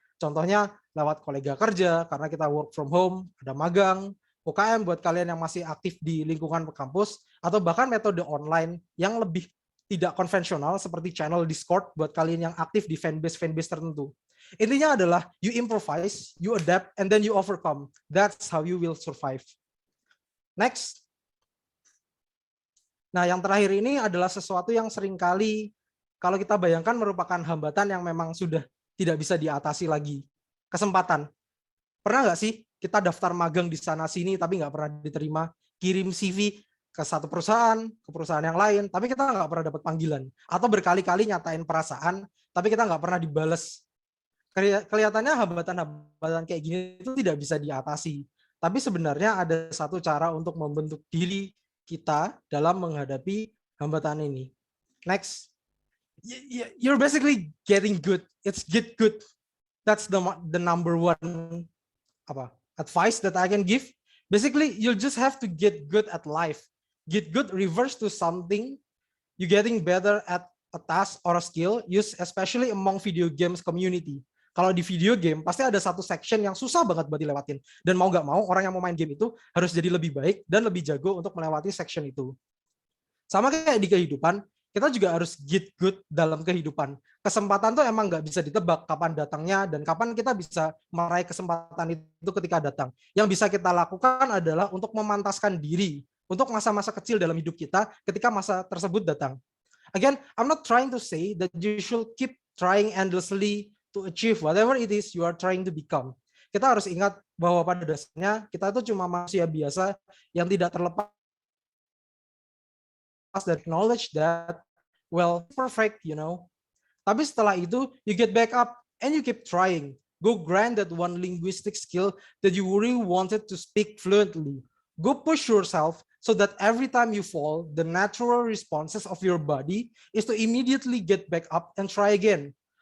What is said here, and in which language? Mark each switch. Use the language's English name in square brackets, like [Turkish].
[Indonesian] Contohnya lewat kolega kerja, karena kita [English] work from home, [Indonesian] ada magang, UKM buat kalian yang masih aktif di lingkungan kampus, atau bahkan metode online yang lebih tidak konvensional seperti channel Discord buat kalian yang aktif di fanbase tertentu. Intinya adalah [English] you improvise, you adapt, and then you overcome. That's how you will survive. Next. [Indonesian] Nah, yang terakhir ini adalah sesuatu yang seringkali kalau kita bayangkan merupakan hambatan yang memang sudah tidak bisa diatasi lagi. Kesempatan. Pernah nggak sih kita daftar magang di sana-sini tapi nggak pernah diterima, kirim CV ke satu perusahaan, ke perusahaan yang lain, tapi kita nggak pernah dapat panggilan. Atau berkali-kali nyatain perasaan, tapi kita nggak pernah dibales. Kelihatannya hambatan-hambatan kayak gini itu tidak bisa diatasi. Tapi sebenarnya ada satu cara untuk membentuk diri kita dalam menghadapi hambatan ini. Next. [English] You're basically getting good. It's get good. That's the number one advice that I can give. Basically, you'll just have to get good at life. Get good reverse to something. You're getting better at a task or a skill, used especially among video games community. [Indonesian] Kalau di video game, pasti ada satu section yang susah banget buat dilewatin. Dan mau nggak mau, orang yang mau main game itu harus jadi lebih baik dan lebih jago untuk melewati section itu. Sama kayak di kehidupan, kita juga harus [English] get good [Indonesian] dalam kehidupan. Kesempatan tuh emang nggak bisa ditebak kapan datangnya dan kapan kita bisa meraih kesempatan itu ketika datang. Yang bisa kita lakukan adalah untuk memantaskan diri untuk masa-masa kecil dalam hidup kita ketika masa tersebut datang. [English] Again, I'm not trying to say that you should keep trying endlessly to achieve whatever it is you are trying to become. [Indonesian] Kita harus ingat bahwa pada dasarnya kita itu cuma manusia biasa yang tidak terlepas dari [English] knowledge that, well, perfect, you know. [Indonesian] Tapi setelah itu, [English] you get back up and you keep trying. Go grind that one linguistic skill that you really wanted to speak fluently. Go push yourself so that every time you fall, the natural responses of your body is to immediately get back up and try again.